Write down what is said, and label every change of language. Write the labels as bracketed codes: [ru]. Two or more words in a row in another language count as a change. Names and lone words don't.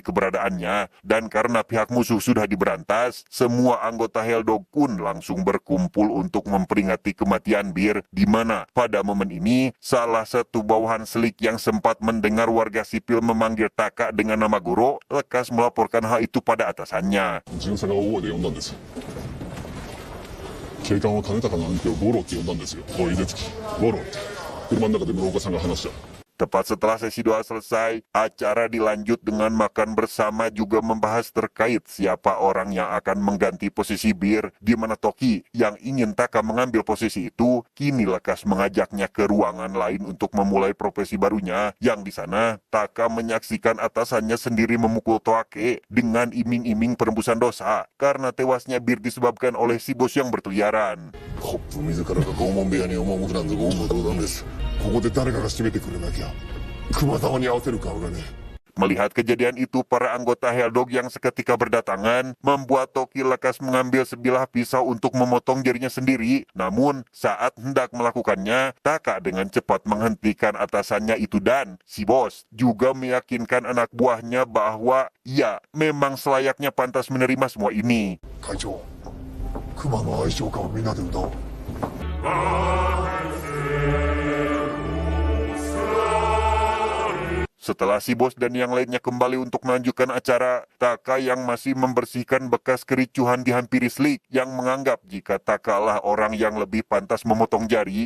[id] keberadaannya, dan karena pihak musuh sudah diberantas, semua anggota Helldog pun langsung berkumpul untuk memperingati kematian Bir, di mana pada momen ini, salah satu bawahan Selik yang sempat mendengar warga sipil memanggil Taka dengan nama Goro, lekas melaporkan hal itu pada atasannya. [ja] 巡査が大声で呼んだんですよ。警官は金高の兄貴をゴロって呼んだんですよ。おい、出月、ゴロって。車の中で室岡さんが話した。 [id] Tepat setelah sesi doa selesai, acara dilanjut dengan makan bersama juga membahas terkait siapa orang yang akan mengganti posisi Bir, di mana Toki yang ingin Taka mengambil posisi itu, kini lekas mengajaknya ke ruangan lain untuk memulai profesi barunya, yang di sana Taka menyaksikan atasannya sendiri memukul Toake dengan iming-iming penembusan dosa, karena tewasnya Bir disebabkan oleh si bos yang berkeliaran. [ja] ホップ自らが拷問部屋に赴くなんて言語道断です。ここで誰かが締めてくれなきゃ熊沢に合わせる顔がね。 [id] Melihat kejadian itu, para anggota Helldog yang seketika berdatangan membuat Toki lekas mengambil sebilah pisau untuk memotong jarinya sendiri. Namun, saat hendak melakukannya, Taka dengan cepat menghentikan atasannya itu dan si bos juga meyakinkan anak buahnya bahwa ia memang selayaknya pantas menerima semua ini. [ja] 会長、熊の愛称歌をみんなで歌おう。 [id] Setelah si bos dan yang lainnya kembali untuk melanjutkan acara, Taka yang masih membersihkan bekas kericuhan dihampiri Slik yang menganggap jika Taka lah orang yang lebih pantas memotong jari.